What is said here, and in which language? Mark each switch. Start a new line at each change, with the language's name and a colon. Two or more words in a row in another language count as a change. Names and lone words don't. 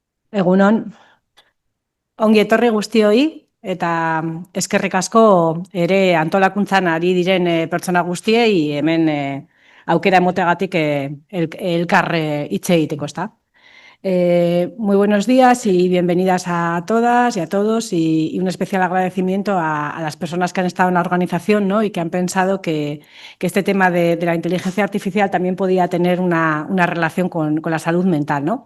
Basque: Egunon, ongi etorri guztioi eta eskerrik asko ere antolakuntzan ari diren pertsona guztiei hemen aukera emotegatik elkar hitz egiteko, ezta?
Spanish: Muy buenos días y bienvenidas a todas y a todos y un especial agradecimiento a las personas que han estado en la organización, ¿no? Y que han pensado que este tema de la inteligencia artificial también podía tener una relación con la salud mental, ¿no?